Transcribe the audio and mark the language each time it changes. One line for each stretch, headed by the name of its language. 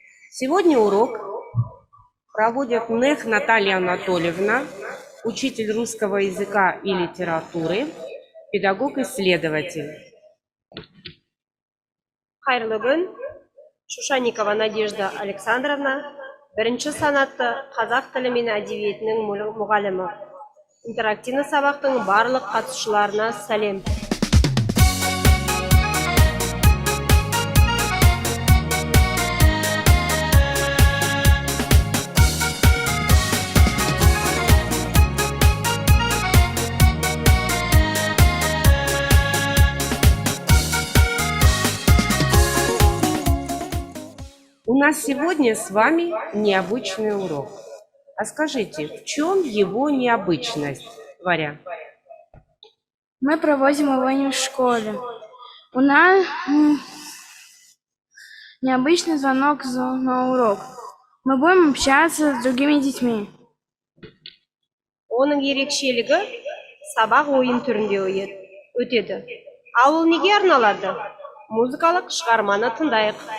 Russian: Сегодня урок проводит Нех Наталья Анатольевна, учитель русского языка и литературы, педагог-исследователь.
Kazakh: Хайырлы күн, Шушаникова Надежда Александровна, бірінші санатты қазақ тілі мен әдебиетінің мұғалімі. Интерактивті сабақтың барлық қатысушыларына сәлем.
Russian: У нас сегодня с вами необычный урок. А скажите, в чем его необычность, Варя? Мы проводим его не в школе. У нас необычный звонок на урок. Мы будем общаться с другими детьми.
Kazakh: Оның ерекшелігі сабақ ойын түрінде өтеді. Ал ол неге арналады? Музыкалық шығарманы тыңдайық.